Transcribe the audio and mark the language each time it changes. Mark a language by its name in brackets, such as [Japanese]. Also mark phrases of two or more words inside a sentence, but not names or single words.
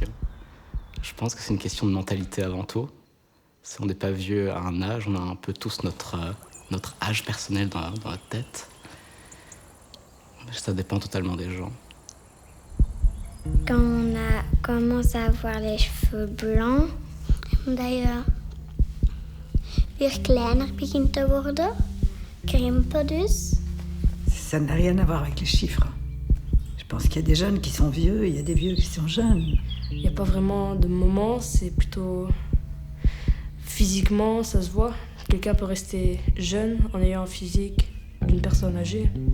[French] Je pense que c'est une question de mentalité avant tout. Si on n'est pas vieux à un âge, on a un peu tous notre âge personnel dans notre tête. Ça dépend totalement des gens. Quand on a commencé à avoir les cheveux blancs, d'ailleurs, [Dutch] weer kleiner begint te worden, krimpen dus. [French] Ça n'a rien à voir avec les chiffres. Je pense qu'il y a des jeunes qui sont vieux et il y a des vieux qui sont jeunes. Il n'y a pas vraiment de moment, c'est plutôt physiquement, ça se voit. Quelqu'un peut rester jeune en ayant un physique d'une personne âgée.